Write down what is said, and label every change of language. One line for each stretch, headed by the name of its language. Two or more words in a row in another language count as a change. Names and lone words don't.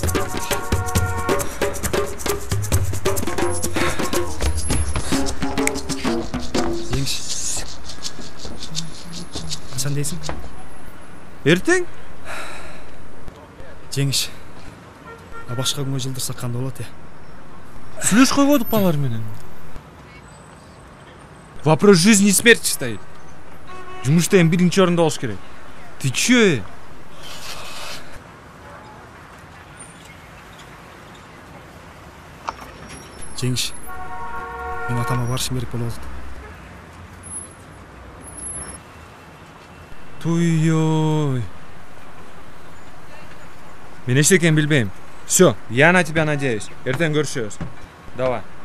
Kyrgyz: Жеңиш. Качан дейсиң? Эртең? Жеңиш. Башка күнгө жылдырсак кандай болот э? Сүйлөшкөн койдук балар менен.
Russian: Вопрос жизни и смерти стоит.
Kyrgyz: Жумушта эми биринчи орунда болуш керек.
Russian: Ты чё?
Kyrgyz: Жеңиш. Мен атама барышым керек болуп атат. Туй-ой. Мен эч экенин билбейм.
Russian: Всё, я на тебя надеюсь.
Kyrgyz: Эртең көрүшөбүз. Давай.